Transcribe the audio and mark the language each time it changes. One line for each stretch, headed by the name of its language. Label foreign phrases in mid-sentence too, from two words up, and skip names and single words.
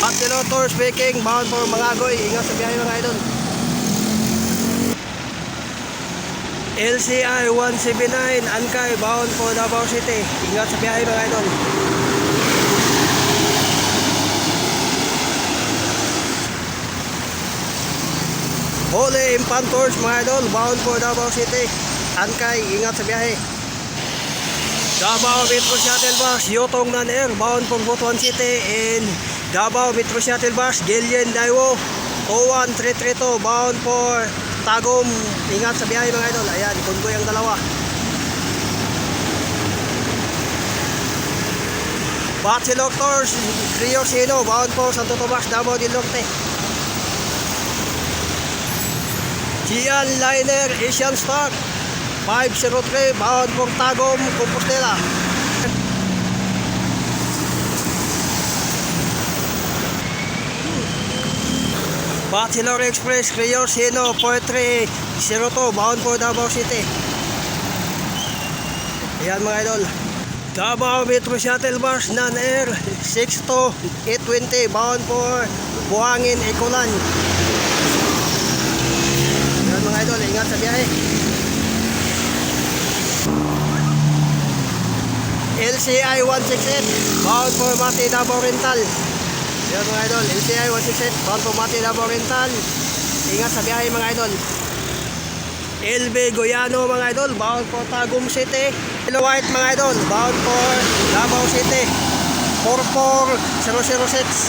English: Bachelor speaking, bound for Mangagoy.
Filipino: Ingat sa biyahe mga idol. LCI 179, Ankay,
English: bound for
Filipino: Davao City. Ingat sa biyahe mga idol. Holy Impantors mga idol,
English: bound for
Filipino: Davao City. Ankay, ingat sa biyahe. Davao Metro Shuttle Bus, Yotong Non-Air,
English: bound for
Filipino: Butuan City.
English: And Davao Metro Shuttle Bus, Gillian Daiwo 01332, bound for Tagum.
Filipino: Ingat sa biyahe mga idol. Ayan, convoy ang dalawa. Bachelor Tours, Rio Sino,
English: bound for Santo Tomas, Davao del Norte. Gian Liner, Asian Star 503, bound for Tagum, Compostela. Bachelor Express, Rio Sino 4302, bound for Davao City.
Filipino: Ayan mga idol. Davao Metro Shuttle Bus, Non-Air 62820,
English: bound for
Filipino: Buhangin, Ecolan. Ayan mga idol, ingat sa biyahe.
English: LCI 168, bound for Mati, Davao Oriental.
Filipino: Ayan mga idol, LCI 168,
English: bound for
Filipino: Mati, Davao Oriental. Ingat sa biyahe mga idol. LB Goyano mga idol,
English: bound for Tagum City.
Filipino: Hello White mga idol,
English: bound for
Filipino: Davao City 44006.